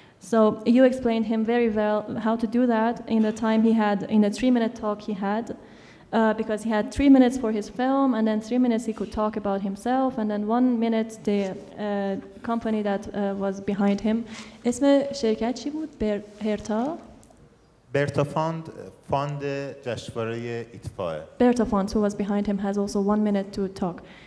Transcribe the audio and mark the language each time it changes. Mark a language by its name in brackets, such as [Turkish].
[English] So you explained him very well how to do that in the time he had, in the 3-minute talk he had, because he had 3 minutes for his film, and then 3 minutes he could talk about himself, and then 1 minute the company that was behind him. [Persian] اسم شرکت چی بود؟ برتر فاند جشنواره ایتفا. [English] Bertha Font, who was behind him, has also 1 minute to talk.